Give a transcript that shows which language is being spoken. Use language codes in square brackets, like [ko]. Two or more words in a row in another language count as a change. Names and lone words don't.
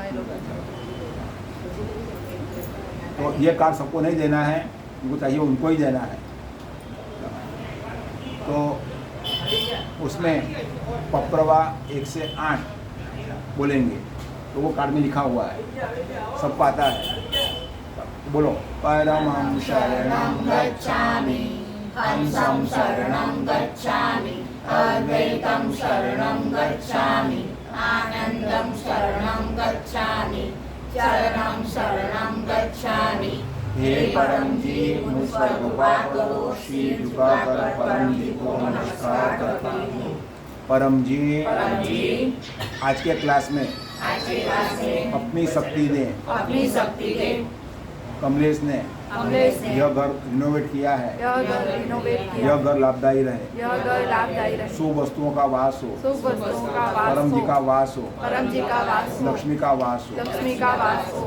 [hi] तो ये कार्ड सबको नहीं देना है, उनको चाहिए उनको ही देना है। तो उसमें पप्रवा 1 से 8 बोलेंगे, तो वो कार्ड में लिखा हुआ है, सबको आता है। [sa] बोलो परमं शरणं गच्छामि, हंसं शरणं गच्छामि, अद्वैतं शरणं गच्छामि, आनंदं शरणं गच्छामि, चरणं शरणं गच्छामि। [hi] हे परम जी मुझ पर कृपा करो, श्री कृपा कर परम जी को नमस्कार करता हूँ। परम जी आज के क्लास में अपनी शक्ति दे। कमलेश ने यह घर रिनोवेट किया है, यह घर लाभदायी रहे, शुभ वस्तुओं का वास हो, परम जी का वास हो, लक्ष्मी का वास हो।